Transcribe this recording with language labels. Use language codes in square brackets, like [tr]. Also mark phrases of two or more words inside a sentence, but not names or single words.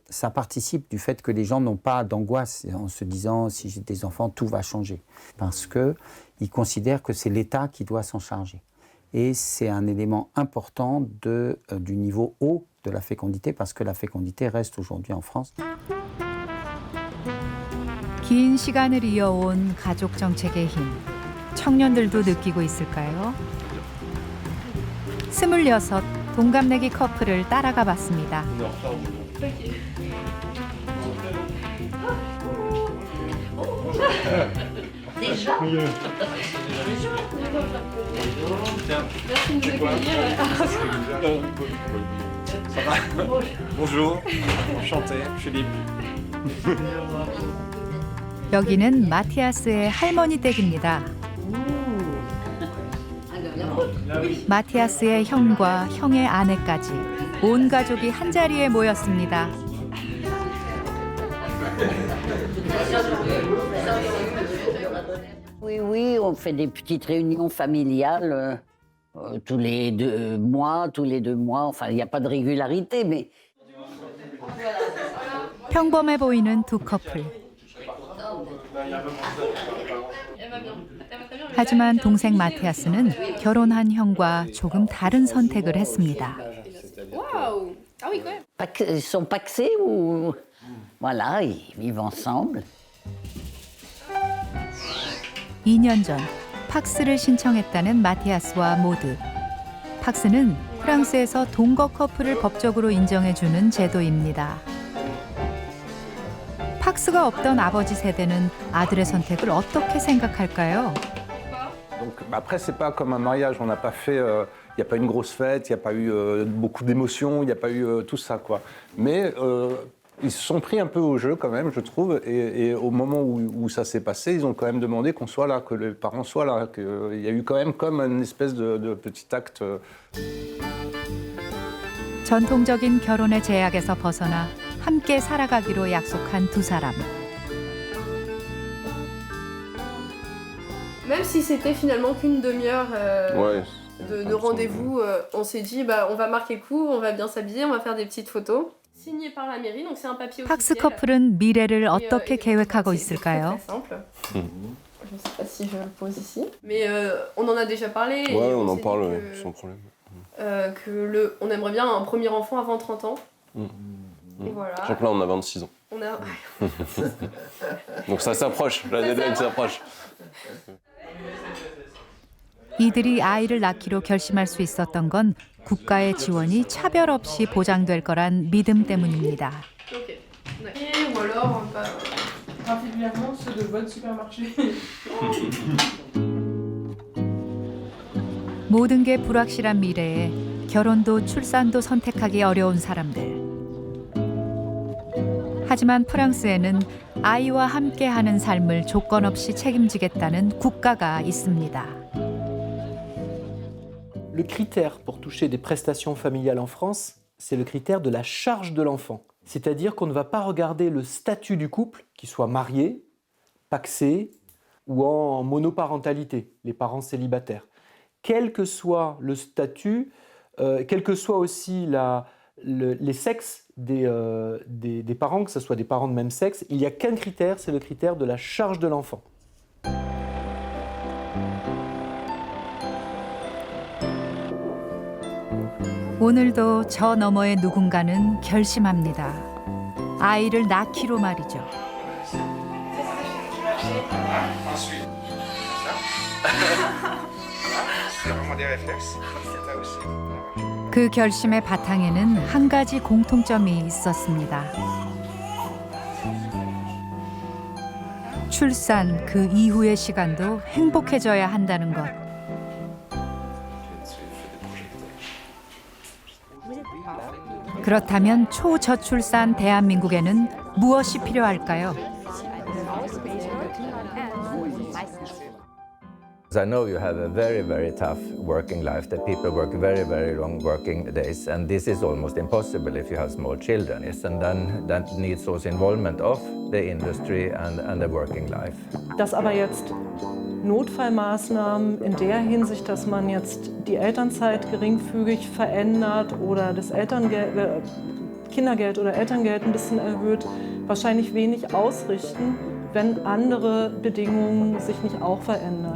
[fr] Ça participe du fait que les gens n'ont pas d'angoisse en se disant si j'ai des enfants, tout va changer. Parce qu'ils considèrent que c'est l'État qui doit s'en charger. Et c'est un élément important du niveau haut de la fécondité, parce que la fécondité reste aujourd'hui en France. [ko] 긴 시간을 이어온 가족 정책의 힘, 청년들도 느끼고 있을까요? 26 동갑내기 커플을 따라가 봤습니다. [fr] Déjà Ça va? Bonjour, enchanté, Philippe. [ko] 여기는 마티아스의 할머니 댁입니다. 마티아스의 형과 형의 아내까지 온 가족이 한자리에 모였습니다. [fr] Oui, on fait des petites réunions familiales tous les 2 mois, Enfin, il n'y a pas de régularité, mais... [ko] 평범해 보이는 두 커플. 하지만 동생 마티아스는 결혼한 형과 조금 다른 선택을 했습니다. [fr] Ils sont pacsés ou... Voilà, ils vivent ensemble. [ko] 2년 전 팍스를 신청했다는 마티아스와 모드. 팍스는 프랑스에서 동거 커플을 법적으로 인정해주는 제도입니다. 팍스가 없던 아버지 세대는 아들의 선택을 어떻게 생각할까요? [fr] Donc après c'est pas comme un mariage, on n'a pas fait il y a pas une grosse fête, il y a pas eu beaucoup d'émotions, il n'y a pas eu tout ça quoi. Mais ils se sont pris un peu au jeu quand même, je trouve, et au moment où ça s'est passé, ils ont quand même demandé qu'on soit là, que les parents soient là, qu'il y a eu quand même comme une espèce de petit acte. [ko] 전통적인 결혼의 제약에서 벗어나 함께 살아가기로 약속한 두 사람. [fr] Même si c'était finalement qu'une demi-heure de rendez-vous, on s'est dit on va marquer le coup, on va bien s'habiller, on va faire des petites photos. Signé par la mairie, donc c'est un papier 팍스 officiel. [ko] 커플은 미래를 어떻게 계획하고 있을까요? [fr] Je ne sais pas si je le pose ici, mais on en a déjà parlé. Ouais, on en parle sans problème. On aimerait bien un premier enfant avant 30 ans. Et voilà. Donc là, on a 26 ans. On a... Donc ça s'approche, la deadline s'approche. [ko] 이들이 아이를 낳기로 결심할 수 있었던 건 국가의 지원이 차별 없이 보장될 거란 믿음 때문입니다. [fr] Ou alors, particulièrement ceux de votre supermarché. [ko] 모든 게 불확실한 미래에 결혼도 출산도 선택하기 어려운 사람들. 하지만 프랑스에는 아이와 함께하는 삶을 조건 없이 책임지겠다는 국가가 있습니다. [fr] Le critère pour toucher des prestations familiales en France, c'est le critère de la charge de l'enfant. C'est-à-dire qu'on ne va pas regarder le statut du couple, qu'il soit marié, pacsé ou en monoparentalité, les parents célibataires. Quel que soit le statut, quel que soit aussi les sexes des parents, que ce soit des parents de même sexe, il n'y a qu'un critère, c'est le critère de la charge de l'enfant. [ko] 오늘도 저 너머의 누군가는 결심합니다. 아이를 낳기로 말이죠. [fr] des réflexes. Ça aussi. [ko] 그 결심의 바탕에는 한 가지 공통점이 있었습니다. 출산 그 이후의 시간도 행복해져야 한다는 것. 그렇다면 초저출산 대한민국에는 무엇이 필요할까요? [en] I know you have a very, very tough working life, that people work very, very long working days, and this is almost impossible if you have small children. Yes, and then that needs also involvement of the industry and the working life. [de] Dass aber jetzt Notfallmaßnahmen in der Hinsicht, dass man jetzt die Elternzeit geringfügig verändert oder das Kindergeld oder Elterngeld ein bisschen erhöht, wahrscheinlich wenig ausrichten, wenn andere Bedingungen sich nicht auch verändern.